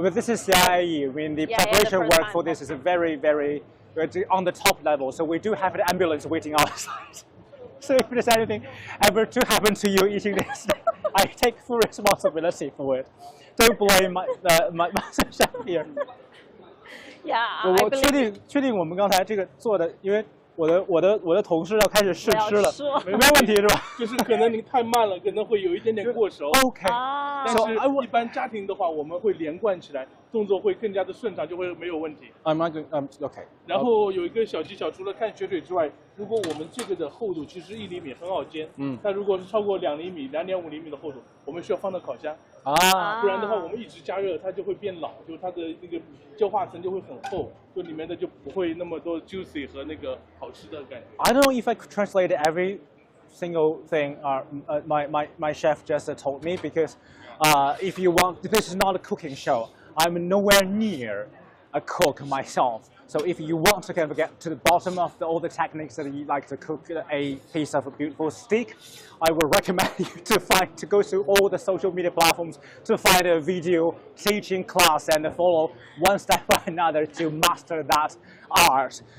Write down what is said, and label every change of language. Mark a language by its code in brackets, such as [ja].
[en] But this is CIIE. I mean, the preparation first work time. for this is very, very on the top level. So we do have an ambulance waiting outside. So if there's anything ever to happen to you eating this, I take full responsibility for it. Don't blame my master chef here. Yeah, [zh] 我确定我们刚才这个做的，因为我的同事要开始试吃了，没问题是吧？就是可能您太慢了，可能会有一点点过熟。 OK，但是一般家庭的话，我们会连贯起来，动作会更加的顺畅，就会没有问题。 OK。然后有一个小技巧，除了看血水之外，如果我们这个的厚度其实1厘米很好煎，但如果是超过2厘米、2.5厘米的厚度，我们需要放到烤箱。不然的话，我们一直加热，它就会变老，就它的那个焦化层就会很厚，就里面的就不会那么多 juicy 和那个好吃的感觉。 [en] I don't know if I could translate every single thing my chef just told me, because if you want, this is not a cooking show. I'm nowhere near a cook myself. So if you want to kind of get to the bottom of all the techniques that you like to cook a piece of a beautiful steak, I would recommend you to go through all the social media platforms to find a video teaching class and follow one step by another to master that art.